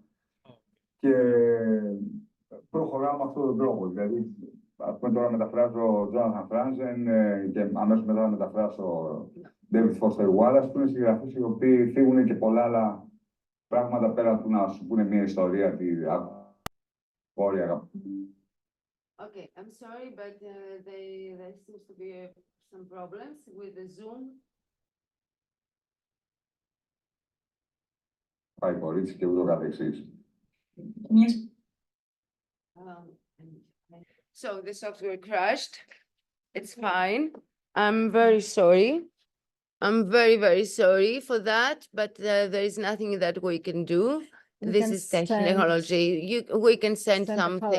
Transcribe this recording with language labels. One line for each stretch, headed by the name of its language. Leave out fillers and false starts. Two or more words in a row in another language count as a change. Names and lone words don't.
Greek: Και προχωράω με αυτόν τον τρόπο. Δηλαδή, ας πούμε, τώρα μεταφράζω Jonathan Franzen και αμέσως μετά να μεταφράσω David Foster Wallace, που είναι συγγραφείς οι οποίοι θίγουν και πολλά άλλα πράγματα πέρα του να σου πούνε μια ιστορία.
English: Okay, I'm sorry, but there seems to be some problems with the Zoom.
Greek: Πάει κορίτσι και ούτω καθεξής.
English: So the software crashed. It's fine. I'm very sorry. I'm very, very sorry for that, but there is nothing that we can do. This is technology. We can send something.